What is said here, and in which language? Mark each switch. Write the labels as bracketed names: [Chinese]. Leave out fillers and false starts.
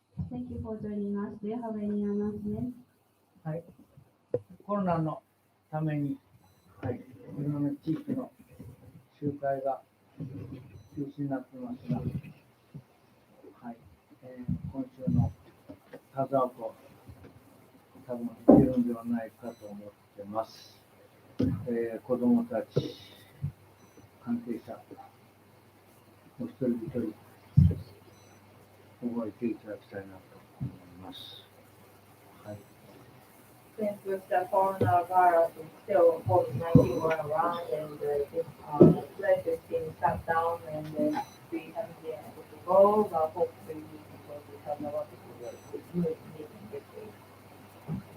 [English] Thank you for joining us. Do you have any announcement? [Japanese] はい、コロナのために、はい、いろんな地域の集会が中止になってますが、はい今週のタザーコ多分行けるんではないかと思ってます。子どもたち、関係者、お一人一人覚えていただきたいなと思います。はい [English] Since with the coronavirus is still COVID-19 going around and this place is being shut down and we haven't been able to go, but hopefully we can go to some other meeting this week.